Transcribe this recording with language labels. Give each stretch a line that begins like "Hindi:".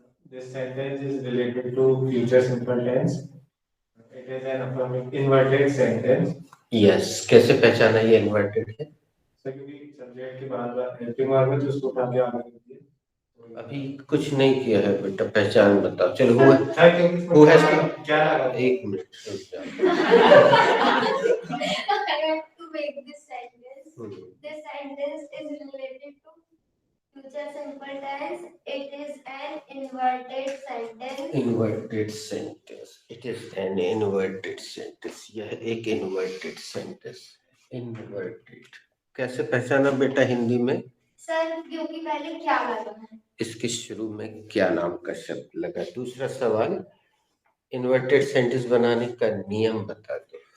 English: This sentence is related to future simple tense. It is an inverted sentence. Yes.
Hindi: कैसे पहचाना ये inverted है? क्योंकि सब्जेक्ट के बाद हेल्पिंग वर्ब में तो उसको उठा के आगे करती है. अभी कुछ नहीं किया है बेटा. पहचान बताओ.
English: चलो who has to
Hindi: क्या लगा? 1 मिनट रुक जाओ.
English: I have to make this sentence. This sentence is related to future simple tense. It is an inverted sentence. Inverted sentence. It is an inverted sentence.
Hindi: यह एक inverted sentence.
English: Inverted.
Hindi: कैसे पहचाना बेटा हिंदी में? सर क्योंकि पहले क्या लगा है. इसके शुरू में क्या नाम का शब्द लगा. दूसरा सवाल इन्वर्टेड सेंटेंस बनाने का नियम बता दो.